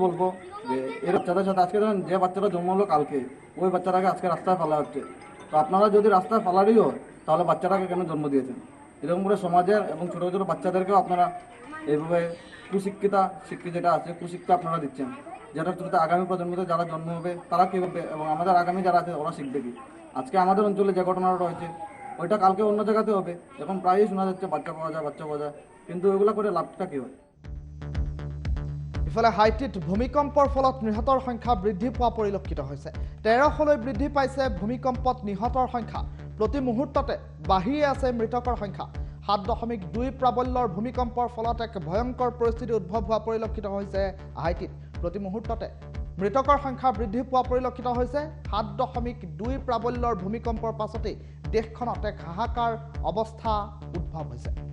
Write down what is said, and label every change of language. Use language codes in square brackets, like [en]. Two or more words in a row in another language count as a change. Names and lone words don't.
[bn] বলবো যে এর বাচ্চাদের সাথে আজকে ধরেন যে বাচ্চাটা জন্ম হলো কালকে ওই বাচ্চাটাকে আজকে রাস্তায় ফেলা হচ্ছে তো আপনারা যদি রাস্তায় ফেলারই হয় তাহলে বাচ্চাটাকে কেন জন্ম দিয়েছেন এরকম করে সমাজের এবং ছোটো ছোটো বাচ্চাদেরকেও আপনারা এইভাবে কুশিক্ষিত যেটা আছে কুশিক্ষা আপনারা দিচ্ছেন যেটার থ্রুতে আগামী প্রজন্মতে যারা জন্ম হবে তারা কী হবে এবং আমাদের আগামী যারা আছে ওরা শিখবে কি আজকে আমাদের অঞ্চলে যে ঘটনাটা রয়েছে ওইটা কালকে অন্য জায়গাতে হবে এখন প্রায়ই শোনা যাচ্ছে বাচ্চা পাওয়া যায় কিন্তু ওইগুলো করে লাভটা কী হয় [as] ইফালে হাইটিত ভূমিকম্পৰ ফলত নিহতৰ সংখ্যা বৃদ্ধি পোৱা পৰিলক্ষিত হৈছে 1300লৈ বৃদ্ধি পাইছে ভূমিকম্পত নিহতৰ সংখ্যা প্ৰতি মুহূৰ্ততে বাঢ়ি আছে মৃতকৰ সংখ্যা 7.2 প্ৰাবল্যৰ ভূমিকম্পৰ ফলত এক ভয়ংকৰ পৰিস্থিতি উদ্ভৱ হোৱা পৰিলক্ষিত হৈছে হাইটিত প্ৰতি মুহূৰ্ততে মৃতকৰ সংখ্যা বৃদ্ধি পোৱা পৰিলক্ষিত হৈছে 7.2 প্ৰাবল্যৰ ভূমিকম্পৰ পাছতে দেশখনত এক হাহাকাৰ অৱস্থা উদ্ভৱ হৈছে